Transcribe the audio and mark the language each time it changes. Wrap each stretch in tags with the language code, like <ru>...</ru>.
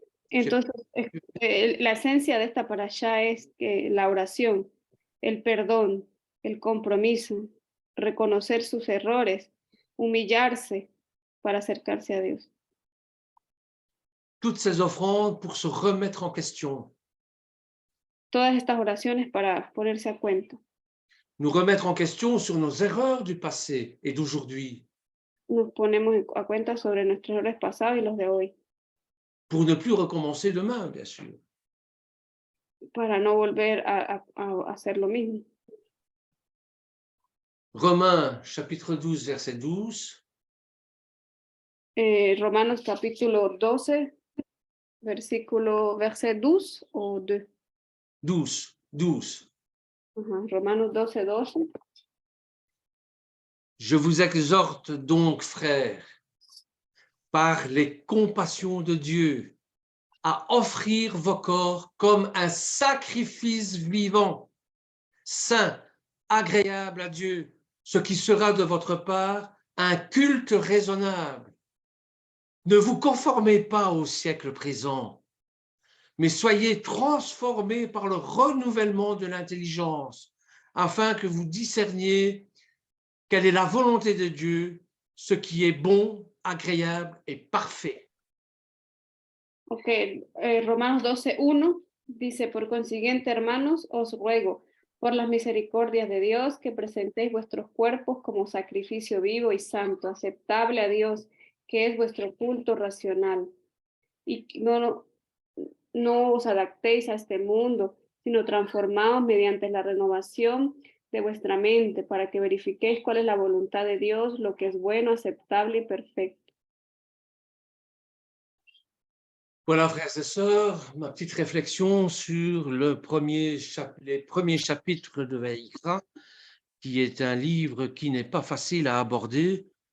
<es>Entonces, la esencia de esta parashá es que la oración, el perdón, el compromiso, reconocer sus errores, humillarse para acercarse a Dios.</es> <fr>Toutes ces offrandes pour se remettre en question.</fr> <es>Todas estas oraciones para ponerse a cuenta.</es> <fr>Nous remettre en question sur nos erreurs du passé et d'aujourd'hui.</fr> <es>Nos ponemos a cuenta sobre nuestros errores pasados y los de hoy.</es> <fr>Pour ne plus recommencer demain, bien sûr.</fr> <es>Para no volver a hacer lo mismo.</es> <fr>Romains chapitre 12, verset 12.</fr> <es>Romanos capítulo 12, verset 12 o 2. 12. Romanos 12, 12.</es> <fr>Je vous exhorte donc, frères, par les compassions de Dieu, à offrir vos corps comme un sacrifice vivant, saint, agréable à Dieu, ce qui sera de votre part un culte raisonnable. Ne vous conformez pas au siècle présent, mais soyez transformés par le renouvellement de l'intelligence, afin que vous discerniez quelle est la volonté de Dieu, ce qui est bon, agréable et parfait.</fr> <es>Ok, Romanos 12:1 dice, por consiguiente, hermanos, os ruego, por las misericordias de Dios, que presentéis vuestros cuerpos como sacrificio vivo y santo, aceptable a Dios, que es vuestro culto racional. Y no os adaptéis a este mundo, sino transformaos mediante la renovación de vuestra mente, para que verifiquéis cuál es la voluntad de Dios, lo que es bueno, aceptable y perfecto.</es> <fr>Voilà, frères et sœurs, ma petite réflexion sur les premiers chapitres de Vaïkra, qui est un livre qui n'est pas facile à aborder.</fr>